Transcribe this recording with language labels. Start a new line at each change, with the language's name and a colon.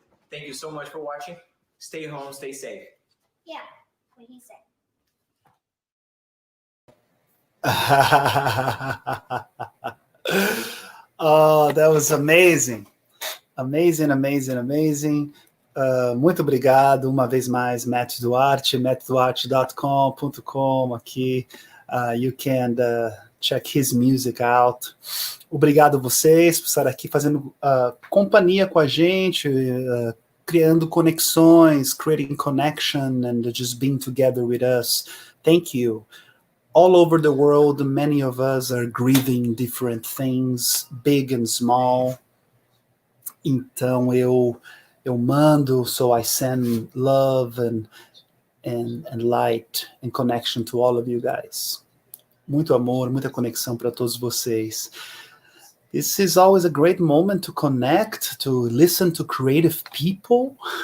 English: Thank you so much for watching. Stay home, stay safe. Yeah, what he said. Oh, that was amazing. Amazing, amazing, amazing.
Portuguese: Muito obrigado uma vez mais, Matt Duarte, mattduarte.com.com aqui.
English: You can check his music out.
Portuguese: Obrigado vocês por estar aqui fazendo companhia com a gente, criando conexões,
English: creating connection, and just being together with us. Thank you. All over the world, many of us are grieving different things, big and small.
Portuguese: Então eu mando,
English: so I send love and light and connection to all of you guys.
Portuguese: Muito amor, muita conexão para todos vocês.
English: This is always a great moment to connect, to listen to creative people.